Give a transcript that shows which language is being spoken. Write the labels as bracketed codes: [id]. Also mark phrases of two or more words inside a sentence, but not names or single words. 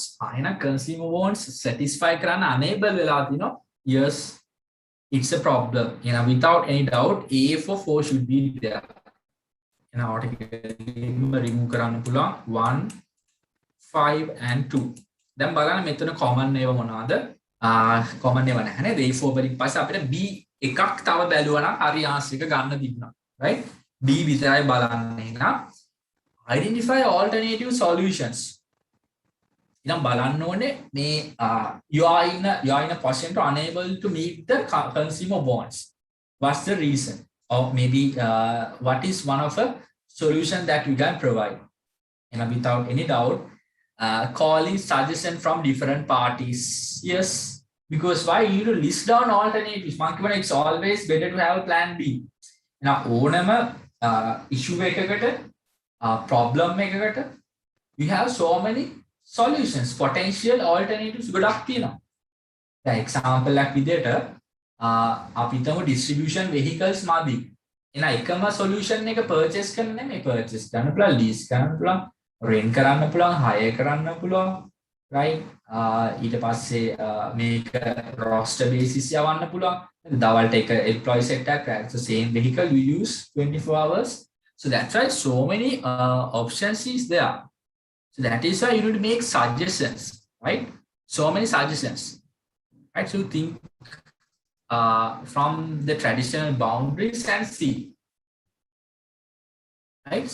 [en] Consumer wants satisfy unable, yes, it's a problem. Without any doubt, A for 4 should be there. Remove 1, 5 and 2. [si] Then බලන්න මෙතන common ඒවා මොනවාද? common ඒවා නැහැ නේද? A4 වලින් පස්සේ අපිට B එකක් තව බැලුවා නම් හරි answer එක ගන්න තිබුණා. right? B විතරයි බලන්නේ නම් [en] identify alternative solutions. [si] ඉතින් බලන්න ඕනේ මේ [en] you are in a position to unable to meet the consumer wants. What's the reason? Or maybe what is one of a solution that you can provide? Without any doubt, calling suggestion from different parties. Yes, because why? You need to list down alternatives. It's always better to have a plan B. [si] ඕනම issue එකකට problem එකකට [en] you have so many solutions, potential alternatives [si] ගොඩක් තියෙනවා. දැන් example එකක් විදිහට අපි හිතමු [en] distribution vehicles [si] මදි. එහෙනම් එකම solution එක purchase කරන්න නෙමෙයි, purchase කරන්න පුළුවන්, lease කරන්න පුළුවන්, rent කරන්න පුළුවන්, hire කරන්න පුළුවන්, right? ඊට පස්සේ මේක [en] roster basis [si] යවන්න පුළුවන්. දවල්ට එක employee set එකක්, [en] so same vehicle you use 24 hours. So that's why so many options is there. So that is why you need to make suggestions, right? So many suggestions, right? So think from the traditional boundaries and see, right?